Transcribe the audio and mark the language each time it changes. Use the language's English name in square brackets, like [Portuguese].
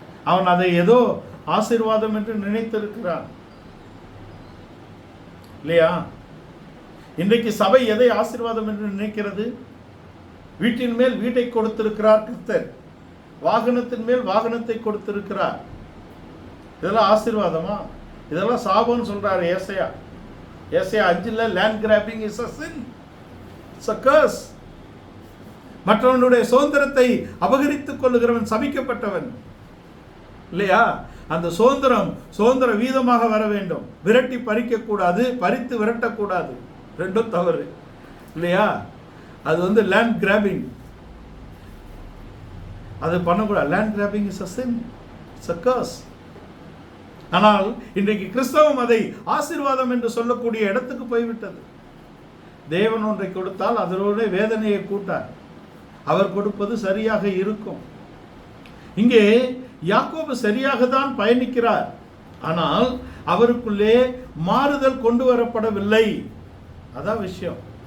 [Tamil] அவன் அதை ஏதோ ஆசீர்வாதம் என்று நினைத்திருக்கிறான், இல்லையா? இன்றைக்கு சபை எதை ஆசீர்வாதம் என்று நினைக்கிறது? வீட்டின் மேல் வீட்டை கொடுத்திருக்கிறார் கர்த்தர், வாகனத்தின் மேல் வாகனத்தை கொடுத்திருக்கிறார். இதெல்லாம் ஆசீர்வாதமா? இதெல்லாம் சாபம்னு சொல்றாரு ஏசாயா. [English] ஏசாயா 5 land grabbing is a sin, it's a curse. [Tamil] மற்றவனுடைய சுதந்திரத்தை அபகரித்துக் கொள்ளுகிறவன் சபிக்கப்பட்டவன், இல்லையா? அந்த சுதந்திர வீதமாக வர வேண்டும். விரட்டி பறிக்க கூடாது, பறித்து விரட்டக்கூடாது. 2ம் தவறு, இல்லையா? அது லேண்ட் கிராபிங், அது பண்ணக்கூடாது. [English] Land grabbing is a sin, it's a curse. [Tamil] ஆனால் இன்றைக்கு கிறிஸ்தவம் அதை ஆசீர்வாதம் என்று சொல்லக்கூடிய இடத்துக்கு போய்விட்டது. தேவன் ஒன்றை கொடுத்தால் அதனோட வேதனையை கூட்டார். அவர் கொடுப்பது சரியாக இருக்கும். இங்கே யாக்கோபு சரியாக தான் பயணிக்கிறார், ஆனால் அவருக்குள்ளே மாறுதல் கொண்டு வரப்படவில்லை. அதான் விஷயம்.